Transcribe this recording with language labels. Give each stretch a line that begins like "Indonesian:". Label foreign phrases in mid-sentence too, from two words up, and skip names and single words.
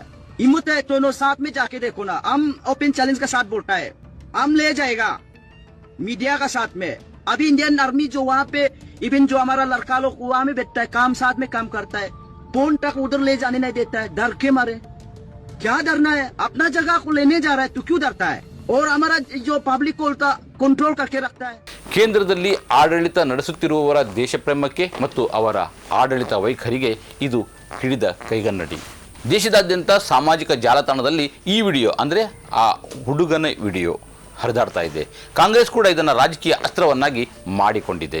Hindi: हिम्मत है दोनों साथ में जाके देखो ना. हम
English: open challenge
Hindi: का साथ बोलता है, हम ले जाएगा मीडिया का साथ में. अभी
English: Indian Army
Hindi: जो वहाँ पे इवन जो हमारा लड़का लोग वहाँ में बैठता है, काम साथ में काम करता है, फोन तक उधर ले जाने नहीं देता है, डर के मारे. क्या डरना है? अपना जगह को लेने जा रहा है, तू क्यों डरता है? और हमारा जो पब्लिक को कंट्रोल करके रखता है.
Kannada: ಕೇಂದ್ರದಲ್ಲಿ ಆಡಳಿತ ನಡೆಸುತ್ತಿರುವವರ ದೇಶಪ್ರೇಮಕ್ಕೆ ಮತ್ತು ಅವರ ಆಡಳಿತ ವೈಖರಿಗೆ ಇದು ಹಿಡಿದ ಕೈಗನ್ನಡಿ. ದೇಶದಾದ್ಯಂತ ಸಾಮಾಜಿಕ ಜಾಲತಾಣದಲ್ಲಿ ಈ ವಿಡಿಯೋ, ಅಂದರೆ ಆ ಹುಡುಗನ ವಿಡಿಯೋ ಹರಿದಾಡ್ತಾ ಇದೆ. ಕಾಂಗ್ರೆಸ್ ಕೂಡ ಇದನ್ನು ರಾಜಕೀಯ ಅಸ್ತ್ರವನ್ನಾಗಿ ಮಾಡಿಕೊಂಡಿದೆ.